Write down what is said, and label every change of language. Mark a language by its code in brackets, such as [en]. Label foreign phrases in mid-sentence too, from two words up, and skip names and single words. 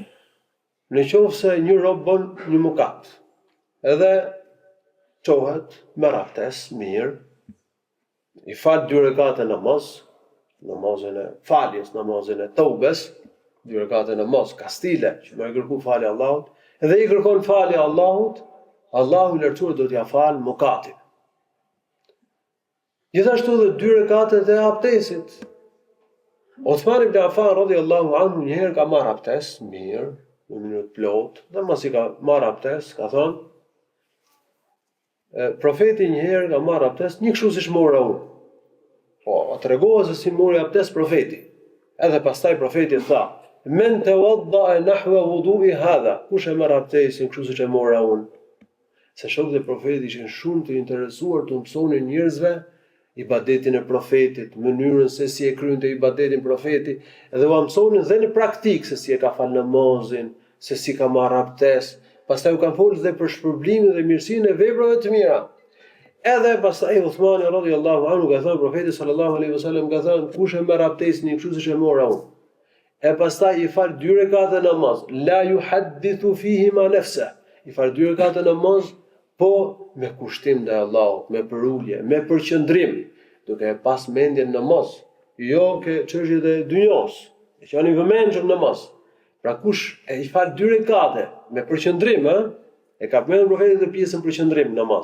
[sq] Në qoftë se një rob bën një mëkat, edhe çohet me abdes mirë, i fal 2 rekate namaz, namazin e faljes, namazin e taubes, 2 rekate namaz kastile, që më kërku falje Allahut, edhe i kërkon falje Allahut, Allahu i lartësuar do t'ia fal mëkatin. Gjithashtu edhe 2 rekatet e abdesit. Uthman ibn Affan [ar] رضي الله عنه [sq] një herë ka marrë abdes mirë, në minutë plot, dhe mas i ka marrë abdes, ka thonë, profeti një herë ka marrë abdes, një kështu si shmora unë. Po, tregohet se si mori abdes profeti. Edhe pastaj profeti tha: [ar] "من توضأ نحو وضوئي هذا", [sq] kush e merr abdesin kështu siç e mora unë. Se shokët e profetit ishin shumë të interesuar të mësonin njerëzve ibadetin e profetit, mënyrën se si e krynte ibadetin profeti, edhe u mësonin dhe në praktik se si e ka fal namazin, se si ka marrë abdes. Pastaj u kanë folur dhe për shpërblimin dhe mirësinë e veprave të mira. Edhe pastaj Uthmani [ar] رضي الله عنه [sq] ka thënë profeti [ar] صلى الله عليه وسلم [sq] ka thënë: "Kush e merr abdesin kështu siç e mora unë, e pastaj i fal 2 rekate namaz, [ar] لا يحدث فيه ما نفسه", [sq] i fal 2 rekate namaz, po me kushtim ndaj Allahut, me përulje, me përqendrim, duke e pas mendjen namaz, jo ke çështjet e dynjos, e qenë i vëmendshëm namaz. Pra kush e i fal 2 rekate me përqendrim, e ka përmendur profeti dhe pjesën përqendrim namaz.